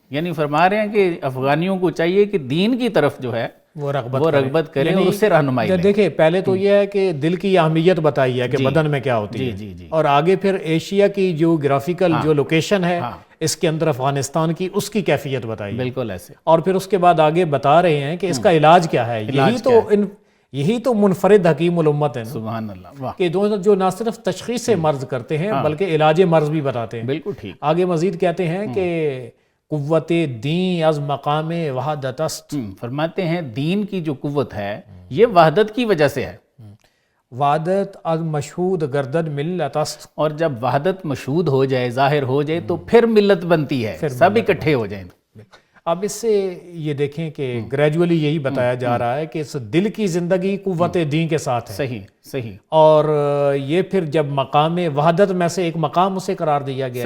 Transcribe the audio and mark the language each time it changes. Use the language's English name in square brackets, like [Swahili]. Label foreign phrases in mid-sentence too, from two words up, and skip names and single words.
[Urdu] یعنی فرما رہے ہیں کہ افغانیوں کو چاہیے کہ دین کی طرف جو ہے وہ رغبت کریں اور اس سے رہنمائی لیں. دیکھیے پہلے تو یہ ہے کہ دل کی اہمیت بتائی ہے کہ بدن میں کیا ہوتی ہے. जी। اور آگے پھر ایشیا کی جیوگرافیکل جو لوکیشن ہے اس کے اندر افغانستان کی اس کی کیفیت بتائی. بالکل ایسے. اور پھر اس کے بعد آگے بتا رہے ہیں کہ اس کا علاج کیا ہے. یہی تو یہی تو منفرد حکیم الامت ہے نا، سبحان اللہ، واہ، کہ جو نہ صرف تشخیص مرض کرتے ہیں بلکہ علاج مرض بھی بتاتے ہیں۔ بالکل ٹھیک، [Persian] آگے مزید کہتے ہیں کہ قوت دین از مقام وحدت است، [Urdu] فرماتے ہیں دین کی جو قوت ہے یہ وحدت کی وجہ سے ہے، [Persian] وحدت از مشہود گردد ملت است، [Urdu] اور جب وحدت مشہود ہو جائے، ظاہر ہو جائے، تو پھر ملت بنتی ہے، سب اکٹھے ہو جائیں۔ اب اس سے یہ دیکھیں کہ گریجولی یہی بتایا جا رہا ہے کہ اس دل کی زندگی قوت دین کے ساتھ ہے، صحیح صحیح اور یہ پھر جب مقام وحدت میں سے ایک مقام اسے قرار دیا گیا ہے،